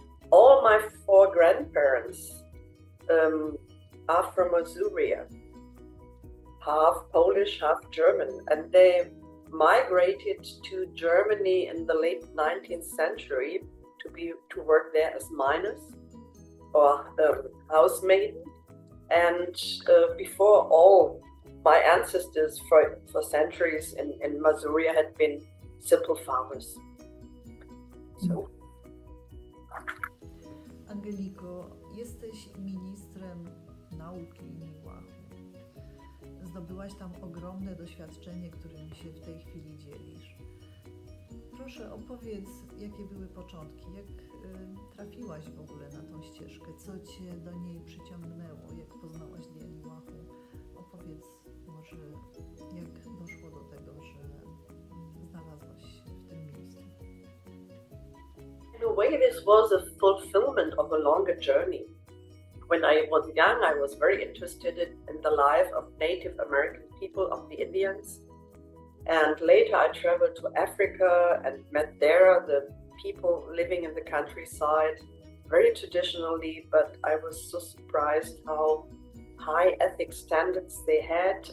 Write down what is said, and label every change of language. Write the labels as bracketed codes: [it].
[en] All my 4 grandparents are from Mazuria, half Polish, half German, and they migrated to Germany in the late 19th century to work there as miners or housemaiden. And before all, my ancestors for centuries in Mazuria had been simple farmers. So. [pl] Angeliko, jesteś ministrem nauki linii łachu. Zdobyłaś tam ogromne doświadczenie, którym się w tej chwili dzielisz. Proszę, opowiedz, jakie były początki, jak trafiłaś w ogóle na tą ścieżkę, co Cię do niej przyciągnęło, jak poznałaś linii łachu. Opowiedz może, jak doszło do tego, że znalazłaś się w tym miejscu. [en] In a way, this was a fulfillment of a longer journey. When I was young, I was very interested in the life of Native American people, of the Indians. And later I traveled to Africa and met there the people living in the countryside, very traditionally, but I was so surprised how high ethic standards they had.